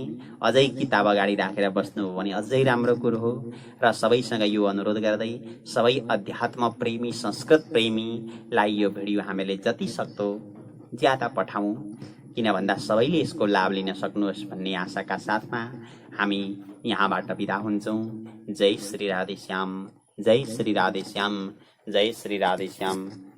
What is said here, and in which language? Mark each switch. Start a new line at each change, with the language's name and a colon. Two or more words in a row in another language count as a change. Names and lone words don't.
Nepali: अझै किताब अगाडि राखेर बस्नुभयो भने अझै राम्रो कुरो हो। र सबैसँग यो अनुरोध गर्दै सबै अध्यात्म प्रेमी, संस्कृत प्रेमीलाई यो भिडियो हामीले जति सक्दो ज्यादा पठाउँ, किन भन्दा सबैले यसको लाभ लिन सक्नुहोस् भन्ने आशाका साथमा हामी यहाँबाट बिदा हुन्छौं। जय श्री राधेश्याम, जय श्री राधेश्याम, जय श्री राधेश्याम।